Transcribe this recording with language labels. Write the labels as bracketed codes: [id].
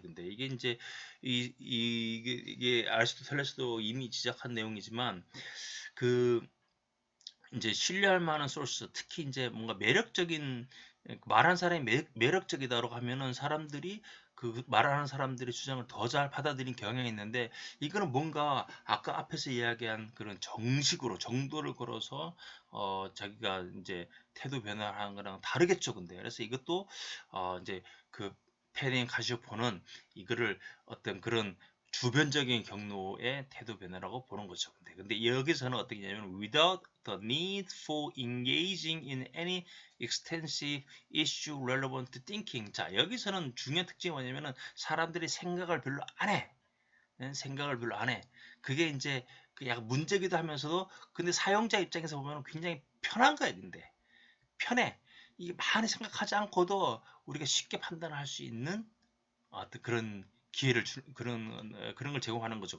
[ko] 근데 이게 이제 이게 아리스토텔레스도 이미 지적한 내용이지만 그 이제 신뢰할 만한 소스, 특히 이제 뭔가 매력적인 말하는 사람이 매력적이다라고 하면은 사람들이 그 말하는 사람들의 주장을 더 잘 받아들인 경향이 있는데, 이거는 뭔가 아까 앞에서 이야기한 그런 정식으로 정도를 걸어서 자기가 이제 태도 변화를 하는 거랑 다르겠죠. 근데 그래서 이것도 이제 그 페닝 카시오포는 이거를 어떤 그런 주변적인 경로의 태도 변화라고 보는 거죠. 근데 여기서는 어떻게냐면 [en] without the need for engaging in any extensive issue relevant thinking. [ko] 자, 여기서는 중요한 특징이 뭐냐면은 사람들이 생각을 별로 안 해. 생각을 별로 안 해. 그게 이제 그 약간 문제기도 하면서도 근데 사용자 입장에서 보면 굉장히 편한 거야. 근데 편해. 이게 많이 생각하지 않고도 우리가 쉽게 판단할 수 있는 어떤 그런 기회를 그런 걸 제공하는 거죠.